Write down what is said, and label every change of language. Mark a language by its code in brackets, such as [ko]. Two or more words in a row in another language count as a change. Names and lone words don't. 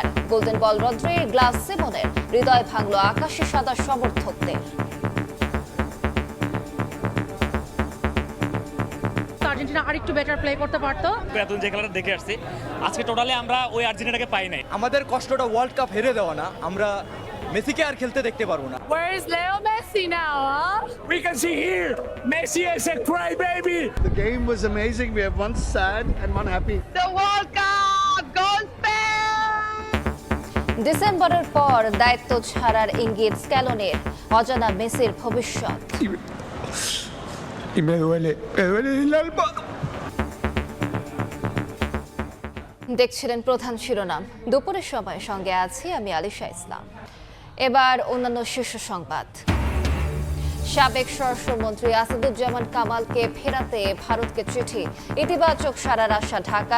[bn] গোল্ডেন বল রদ্রির, গ্লাস সিমনের হৃদয় ভাঙল আকাশে সাদা সমর্থকদের। আর্জেন্টিনা আরেকটু [en] better play [bn] করতে পারতো। এতদিন যে খেলাটা দেখে আসছি, আজকে টোটালি আমরা ওই আর্জেন্টিনাকে পাই নাই। আমাদের কষ্টটা ওয়ার্ল্ড কাপ হেরে দেওয়া না, আমরা মেসিকে আর খেলতে দেখতে পারবো না। [en] Where is Leo Messi now? We can see here, Messi is a cry baby. The game was amazing. We have one sad and one happy. The World Cup goes Spain! [bn] ডিসেম্বরের পর দায়িত্ব ছাড়ার ইঙ্গিত স্ক্যালোনের, অজানা মেসির ভবিষ্যৎ। [es] Y me duele el alma. [bn] দেখছিলেন প্রধান শিরোনাম। দুপুরের সময় সঙ্গে আছি আমি আলিশা ইসলাম। এবার অন্যান্য শীর্ষ সংবাদ। সাবেক স্বরাষ্ট্রমন্ত্রী আসাদুজ্জামান কামালকে ফেরাতে ভারতকে চিঠি, ইতিবাচক সাড়ার আশা ঢাকার।